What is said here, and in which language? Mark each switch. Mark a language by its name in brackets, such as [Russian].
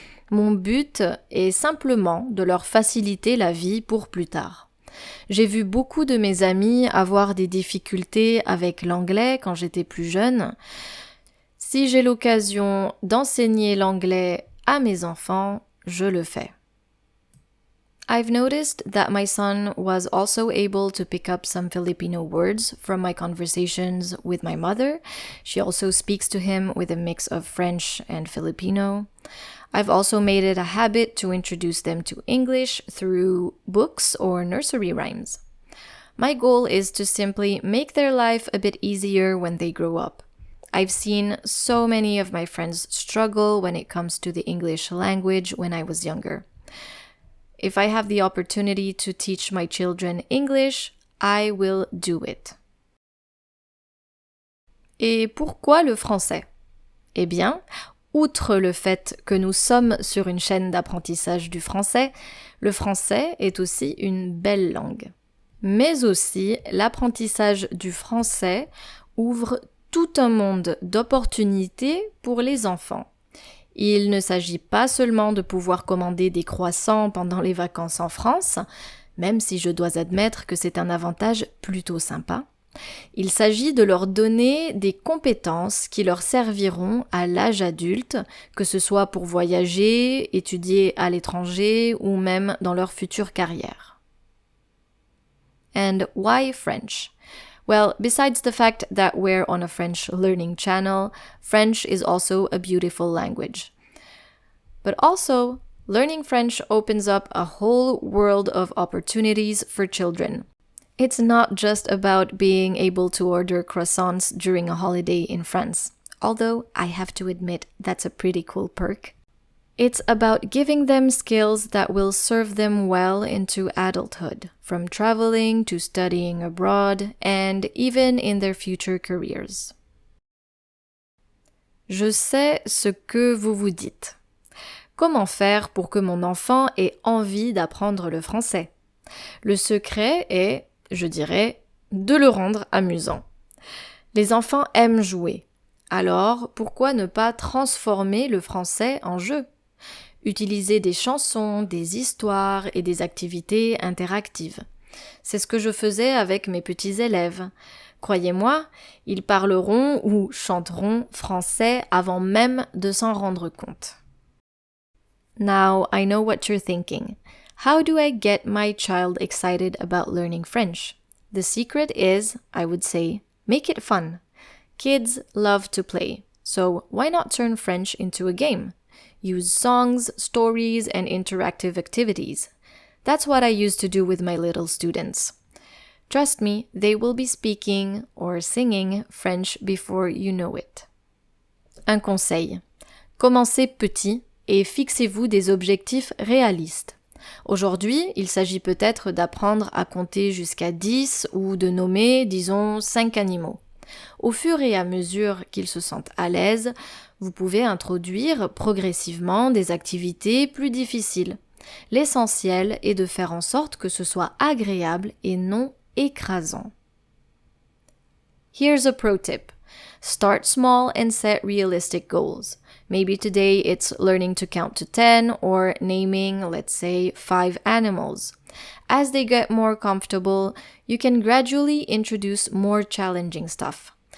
[French] Mon but est simplement de leur faciliter la vie pour plus tard. J'ai vu beaucoup de mes amis avoir des difficultés avec l'anglais quand j'étais plus jeune. Si j'ai l'occasion d'enseigner l'anglais à mes enfants, je le fais. [English] I've noticed that my son was also able to pick up some Filipino words from my conversations with my mother. She also speaks to him with a mix of French and Filipino. I've also made it a habit to introduce them to English through books or nursery rhymes. My goal is to simply make their life a bit easier when they grow up. I've seen so many of my friends struggle when it comes to the English language when I was younger. If I have the opportunity to teach my children English, I will do it. [French] Et pourquoi le français? Eh bien, outre le fait que nous sommes sur une chaîne d'apprentissage du français, le français est aussi une belle langue. Mais aussi, l'apprentissage du français ouvre tout un monde d'opportunités pour les enfants. Il ne s'agit pas seulement de pouvoir commander des croissants pendant les vacances en France, même si je dois admettre que c'est un avantage plutôt sympa. Il s'agit de leur donner des compétences qui leur serviront à l'âge adulte, que ce soit pour voyager, étudier à l'étranger ou même dans leur future carrière. [English] And why French? Well, besides the fact that we're on a French learning channel, French is also a beautiful language. But also, learning French opens up a whole world of opportunities for children. It's not just about being able to order croissants during a holiday in France, although I have to admit that's a pretty cool perk. It's about giving them skills that will serve them well into adulthood, from traveling to studying abroad, and even in their future careers. [French] Je sais ce que vous vous dites. Comment faire pour que mon enfant ait envie d'apprendre le français? Le secret est, je dirais, de le rendre amusant. Les enfants aiment jouer. Alors, pourquoi ne pas transformer le français en jeu? Utiliser des chansons, des histoires et des activités interactives. C'est ce que je faisais avec mes petits élèves. Croyez-moi, ils parleront ou chanteront français avant même de s'en rendre compte. [English] Now, I know what you're thinking. How do I get my child excited about learning French? The secret is, I would say, make it fun. Kids love to play, so why not turn French into a game? Use songs, stories, and interactive activities. That's what I used to do with my little students. Trust me, they will be speaking or singing French before you know it. [French] Un conseil. Commencez petit et fixez-vous des objectifs réalistes. Aujourd'hui, il s'agit peut-être d'apprendre à compter jusqu'à 10 ou de nommer, disons, 5 animaux. Au fur et à mesure qu'ils se sentent à l'aise, vous pouvez introduire progressivement des activités plus difficiles. L'essentiel est de faire en sorte que ce soit agréable et non écrasant. [English] Here's a pro tip. Start small and set realistic goals. Maybe today it's learning to count to 10 or naming, let's say, 5 animals. As they get more comfortable, you can gradually introduce more challenging stuff.